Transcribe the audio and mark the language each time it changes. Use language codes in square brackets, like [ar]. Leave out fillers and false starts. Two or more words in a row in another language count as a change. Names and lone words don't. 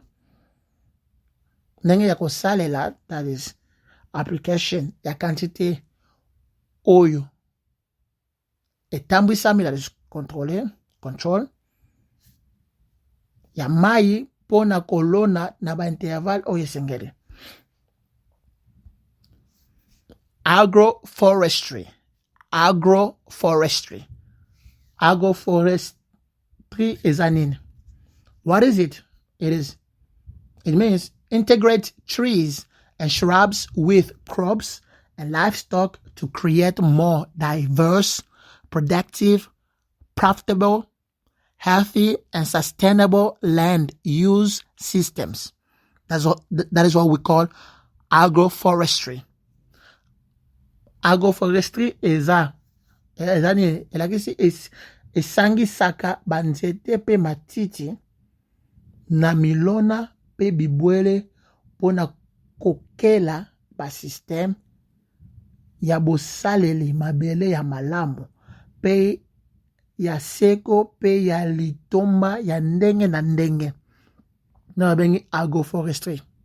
[ln] Ndenge ya kosalela, [en] that is [ln] application ya quantité oyo etambwisami, [en] that is control. [ln] Ya mai pona kolona na ba intervalle oyo esengeli. [en] Agroforestry. Agroforestry is an in. What is it? It means integrate trees and shrubs with crops and livestock to create more diverse, productive, profitable, healthy and sustainable land use systems. That is what we call agroforestry. [ln] Agroforestry esangisaka banzete pe matiti na milona pe bibwele pona kokela ba système ya bosaleli mabele ya malamu pe ya seko pe ya litomba ya ndenge na ndenge na bengi agroforestry.